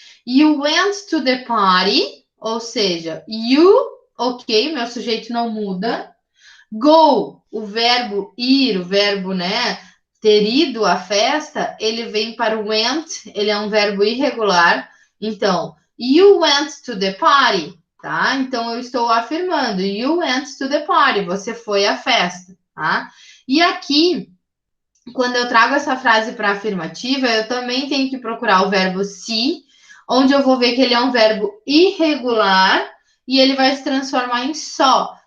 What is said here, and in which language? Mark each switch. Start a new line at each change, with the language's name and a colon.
English: You went to the party,
Portuguese: ou seja,
English: you, ok,
Portuguese: meu sujeito não muda. Go, o verbo ir, o verbo, né, ter ido à festa, ele vem para o went, ele é um verbo irregular. Então,
English: you went to the party, tá?
Portuguese: Então, eu estou afirmando,
English: you went to the party,
Portuguese: você foi à festa, tá? E aqui, quando eu trago essa frase para afirmativa, eu também tenho que procurar o verbo see, onde eu vou ver que ele é um verbo irregular e ele vai se transformar em só.